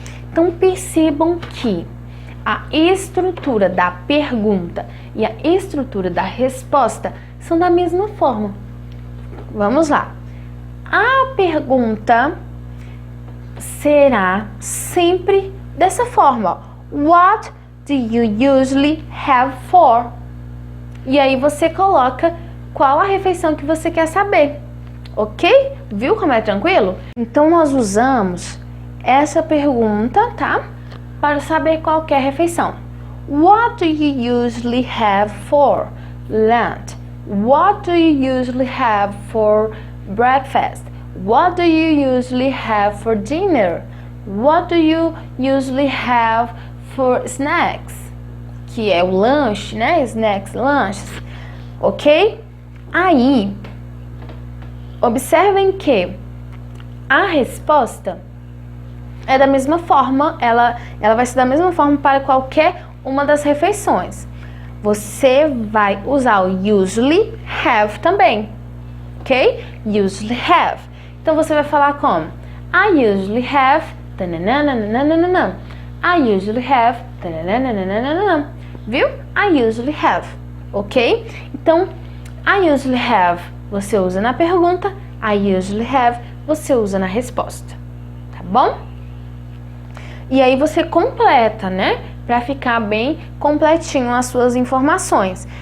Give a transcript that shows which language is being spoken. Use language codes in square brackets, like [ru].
[pt] Então, percebam que a estrutura da pergunta e a estrutura da resposta são da mesma forma. Vamos lá. A pergunta será sempre dessa forma. [en] What do you usually have for? [pt] E aí você coloca qual a refeição que você quer saber. Ok? Viu como é tranquilo? Então nós usamos essa pergunta, tá? Para saber qualquer refeição. [en] What do you usually have for lunch? What do you usually have for breakfast? What do you usually have for dinner? What do you usually have for snacks? [pt] Que é o lanche, né? Snacks, lanches. Ok? Aí, observem que a resposta é da mesma forma, ela vai ser da mesma forma para qualquer uma das refeições. Você vai usar o usually have também, ok? Usually have. Então você vai falar como? [en] I usually have tananana. I usually have tananana. Viu? I usually have, ok? [pt] Então, [en] I usually have [pt] você usa na pergunta, I usually have você usa na resposta, tá bom? E aí você completa, né? Para ficar bem completinho as suas informações.